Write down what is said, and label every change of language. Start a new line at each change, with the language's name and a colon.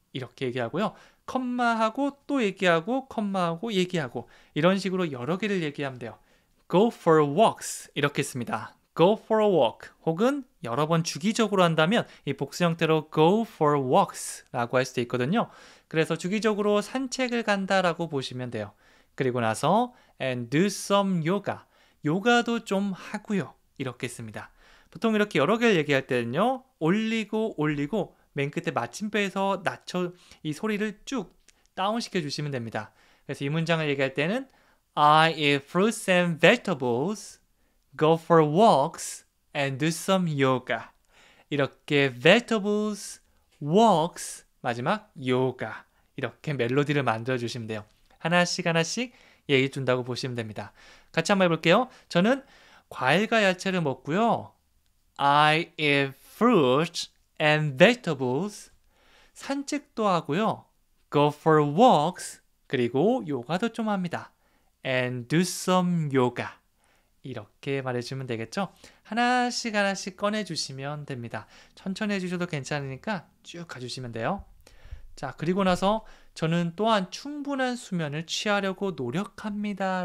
Korean: 이렇게 얘기하고요. 컴마하고 또 얘기하고 컴마하고 얘기하고 이런 식으로 여러 개를 얘기하면 돼요.
English: Go for walks
Korean: 이렇게 씁니다.
English: Go for a walk
Korean: 혹은 여러 번 주기적으로 한다면 이 복수 형태로
English: go for walks
Korean: 라고 할 수도 있거든요. 그래서 주기적으로 산책을 간다라고 보시면 돼요. 그리고 나서
English: and do some yoga.
Korean: 요가도 좀 하고요. 이렇게 씁니다. 보통 이렇게 여러 개를 얘기할 때는요. 올리고 맨 끝에 마침표에서 낮춰 이 소리를 쭉 다운시켜 주시면 됩니다. 그래서 이 문장을 얘기할 때는
English: I eat fruits and vegetables, go for walks, and do some yoga. 이렇게 vegetables, walks, 마지막 yoga.
Korean: 이렇게 멜로디를 만들어 주시면 돼요. 하나씩 하나씩 얘기해 준다고 보시면 됩니다. 같이 한번 해볼게요. 저는 과일과 야채를 먹고요.
English: I eat fruits and vegetables.
Korean: 산책도 하고요.
English: Go for walks.
Korean: 그리고 요가도 좀 합니다.
English: And do some yoga.
Korean: 이렇게 말해주면 되겠죠? 하나씩 하나씩 꺼내주시면 됩니다. 천천히 해주셔도 괜찮으니까 쭉 가주시면 돼요. 자, 그리고 나서 저는 또한 충분한 수면을 취하려고 노력합니다.